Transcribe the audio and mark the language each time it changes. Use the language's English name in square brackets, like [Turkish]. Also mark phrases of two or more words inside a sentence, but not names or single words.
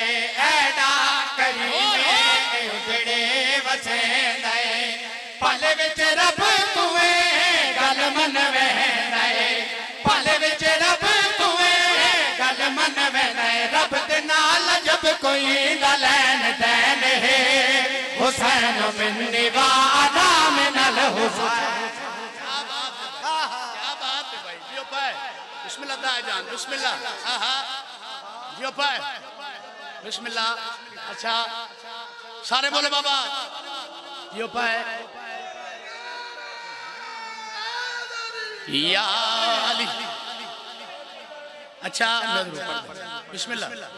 [Punjabi] ਐਦਾ ਕਰੀਮੇ ਉਜੜੇ ਵਸੇ ਨਏ ਪਲ ਵਿਚ ਰਬ ਤੁਏ ਗਲ ਮਨਵੇ ਪਲ ਵਿਚ ਰਬ ਤੁਏ ਗਲ ਮਨਵੇ ਰਬ ਦੇ ਨਾਲ ਜਬ ਕੋਈ ਲੈਨ ਦੈਨ ਹੈ [Arabic] حسين مني و أنا من الحسين. [Urdu] کیا بات ہے بھائی [Punjabi] ਜਿਓ ਪਾਏ ਬਿਸਮਿੱਲਾਹ ਤਾਏ ਜਾਨ ਬਿਸਮਿੱਲਾਹ ਜਿਓ ਪਾਏ ਬਿਸਮਿੱਲਾਹ ਅੱਛਾ ਸਾਰੇ ਬੋਲੇ ਬਾਬਾ ਜਿਓ ਪਾਏ ਯਾ ਅਲੀ ਅੱਛਾ ਬਿਸਮਿੱਲਾਹ